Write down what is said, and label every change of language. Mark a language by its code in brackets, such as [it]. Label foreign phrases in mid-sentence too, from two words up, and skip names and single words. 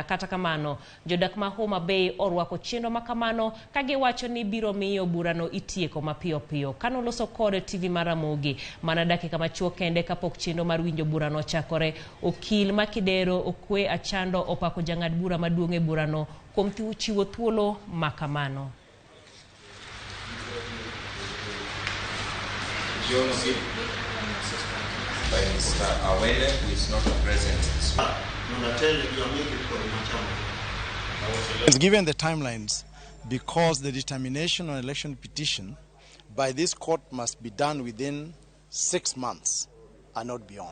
[luo] Kata kamano, jodak ma Homa Bay orwako chenro makamano ka giwacho ni biro miyo burano itieko mapiyo piyo. Kanoloso kod TV mar Ramogi mana dakika machuok kende kapok chenro mar winjo burano chakore, okil Makidero okwe achando opako jang'ad bura maduong' e burano kuom chiwo thuolo makamano. [en] Given the timelines, because the determination on election petition by this court must be done within 6 months and not beyond.